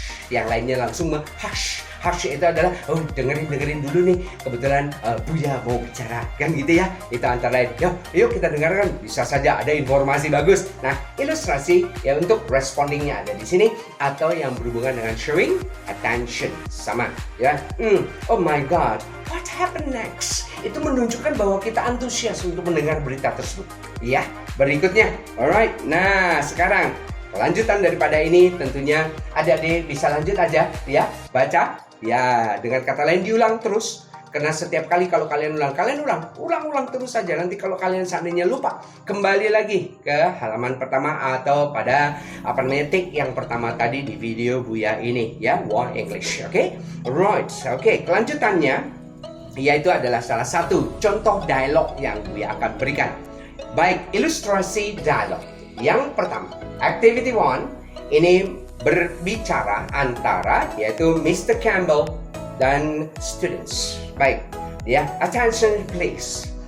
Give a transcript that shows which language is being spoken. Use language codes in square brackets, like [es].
[id] Yang lainnya langsung hush. Hush itu adalah dengerin dulu nih, kebetulan Buya mau bicara, kan gitu ya. Itu antara lain, yuk kita dengarkan, bisa saja ada informasi bagus. Nah, ilustrasi ya untuk respondingnya ada di sini, atau yang berhubungan dengan showing attention sama ya. [en] Oh my god, what happened next? [id] Itu menunjukkan bahwa kita antusias untuk mendengar berita tersebut. Ya, berikutnya. Alright, nah sekarang kelanjutan daripada ini tentunya adik-adik bisa lanjut aja ya, baca ya, dengan kata lain diulang terus, karena setiap kali kalau kalian ulang terus saja. Nanti kalau kalian seandainya lupa, kembali lagi ke halaman pertama atau pada tik yang pertama tadi di video Buya ini ya, Why English. Oke, right, oke, kelanjutannya yaitu adalah salah satu contoh dialog yang Buya akan berikan. Baik, ilustrasi dialog yang pertama, activity 1 ini berbicara antara yaitu Mr. Campbell dan students. Baik, ya, [en] attention please.